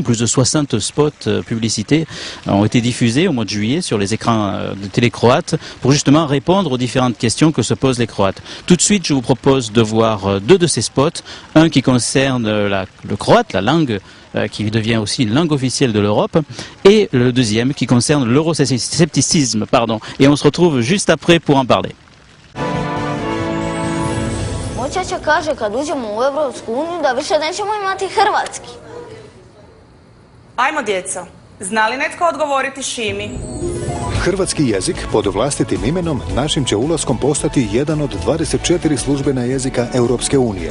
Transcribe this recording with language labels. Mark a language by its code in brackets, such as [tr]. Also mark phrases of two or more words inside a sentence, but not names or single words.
[fr] Plus de 60 spots publicités ont été diffusés au mois de juillet sur les écrans de télé croates pour justement répondre aux différentes questions que se posent les Croates. Tout de suite, je vous propose de voir deux de ces spots. Un qui concerne le croate, la langue qui devient aussi une langue officielle de l'Europe, et le deuxième qui concerne l'euroscepticisme, Et on se retrouve juste après pour en parler. [hr] Moj ćaća kaže kad uđemo u Evropsku uniju da više nećemo imati hrvatski. Ajmo djeco, zna li netko odgovoriti Šimi? Hrvatski jezik pod vlastitim imenom našim će ulaskom postati jedan od 24 službena jezika Europske unije.